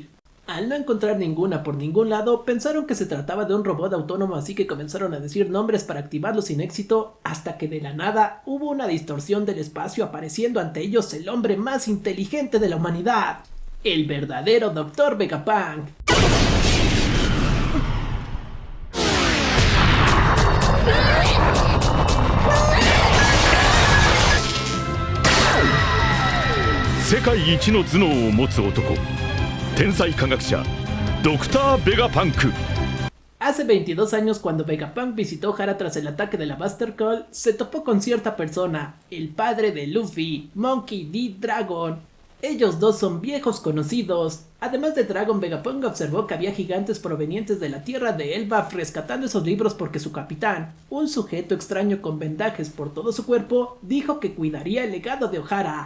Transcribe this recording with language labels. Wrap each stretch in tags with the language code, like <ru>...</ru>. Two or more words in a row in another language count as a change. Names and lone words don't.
<es>Al no encontrar ninguna por ningún lado, pensaron que se trataba de un robot autónomo, así que comenzaron a decir nombres para activarlo sin éxito, hasta que de la nada hubo una distorsión del espacio, apareciendo ante ellos el hombre más inteligente de la humanidad, el verdadero Dr. Vegapunk.</es> <ja>世界一の頭脳を持つ男、天才科学者ドクター・ベガパンク。</ja> <es>Hace 22 años, cuando Vegapunk visitó Ohara tras el ataque de la Buster Call, se topó con cierta persona, el padre de Luffy, Monkey D. Dragon. Ellos dos son viejos conocidos. Además de Dragon, Vegapunk observó que había gigantes provenientes de la tierra de Elbaf rescatando esos libros porque su capitán, un sujeto extraño con vendajes por todo su cuerpo, dijo que cuidaría el legado de Ohara.</es>